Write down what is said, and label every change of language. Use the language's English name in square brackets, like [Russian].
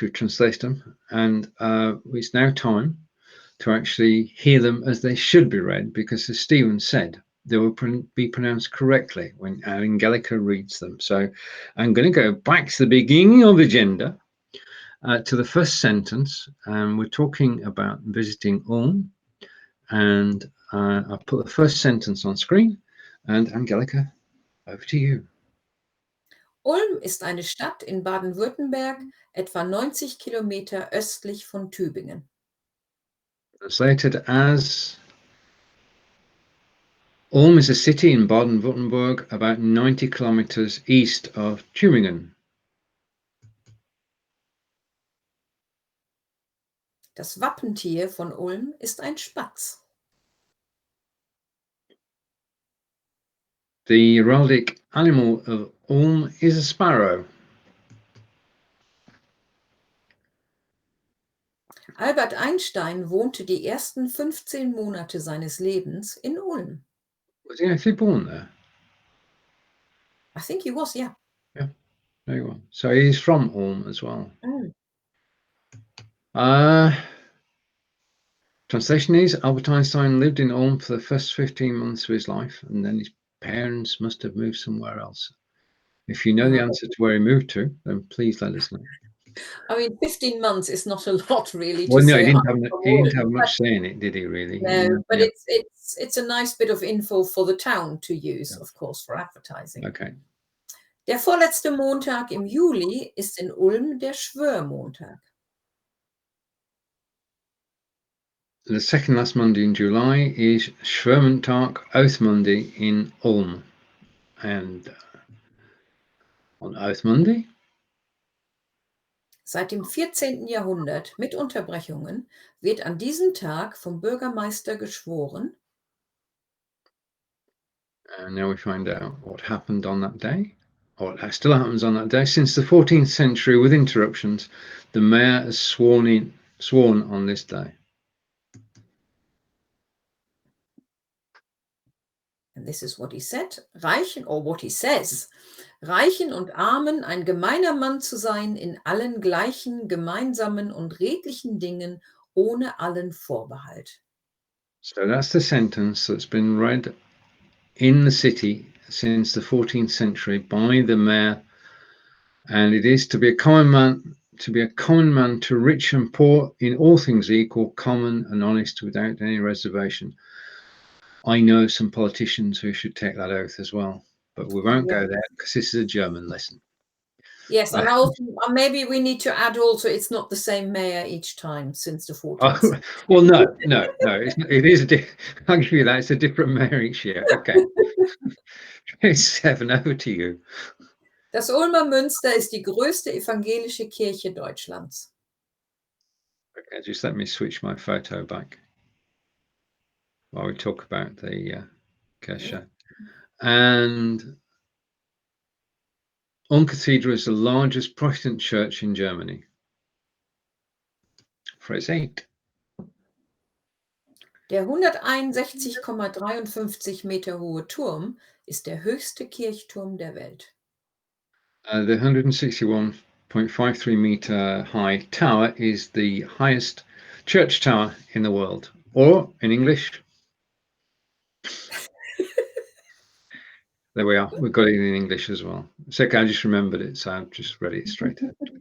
[English] We've translated them, and it's now time to actually hear them as they should be read, because as Stephen said, they will be pronounced correctly when Angelika reads them. So I'm going to go back to the beginning of the agenda, to the first sentence, and we're talking about visiting Ulm, and I'll put the first sentence on screen, and Angelika, over to you. [German] Ulm ist eine Stadt in Baden-Württemberg, etwa 90 Kilometer östlich von Tübingen. [English] Translated as: Ulm is a city in Baden-Württemberg, about 90 kilometers east of Tübingen. [German] Das Wappentier von Ulm ist ein Spatz. [English] The heraldic animal of Ulm is a sparrow. [German] Albert Einstein wohnte die ersten 15 Monate seines Lebens in Ulm. [English] Was he actually born there? I think he was, yeah. Yeah, very well. So he's from Ulm as well. Mm. Translation is: Albert Einstein lived in Ulm for the first 15 months of his life, and then his parents must have moved somewhere else. If you know the answer to where he moved to, then please let us know. I mean, 15 months is not a lot, really. Well, to no, say he didn't have much say in it, did he? Really? No, but Yeah. it's a nice bit of info for the town to use, of course, for advertising. Okay. [German] Der vorletzte Montag im Juli ist in Ulm der Schwörmontag. [English] The second last Monday in July is Schwörmontag, Oath Monday in Ulm. And on Oath Monday, [German] Seit dem 14. Jahrhundert mit Unterbrechungen wird an diesem Tag vom Bürgermeister geschworen. [English] and now we find out what happened on that day, or what still happens on that day. Since the 14th century, with interruptions, the mayor has sworn on this day. And this is what he said. What he says. [German] Reichen und Armen ein gemeiner Mann zu sein, in allen gleichen, gemeinsamen und redlichen Dingen, ohne allen Vorbehalt. [English] So that's the sentence that's been read in the city since the 14th century by the mayor, and it is: to be a common man, to rich and poor, in all things equal, common and honest, without any reservation. I know some politicians who should take that oath as well, but we won't go there because this is a German lesson. Yes, and also, maybe we need to add also, it's not the same mayor each time since the 14th. Well, no, it is. I'll give you that. It's a different mayor each year. Okay. It's 7, over to you. [German] Das Ulmer Münster ist die größte evangelische Kirche Deutschlands. [English] Okay, just let me switch my photo back while we talk about the Kirche. And Ulm Cathedral is the largest Protestant church in Germany. Phrase 8. [German] Der 161,53 Meter hohe Turm ist der höchste Kirchturm der Welt. [English] The 161.53 meter high tower is the highest church tower in the world. Or in English, there we are. We've got it in English as well. It's okay, I just remembered it, so I've just read it straight ahead.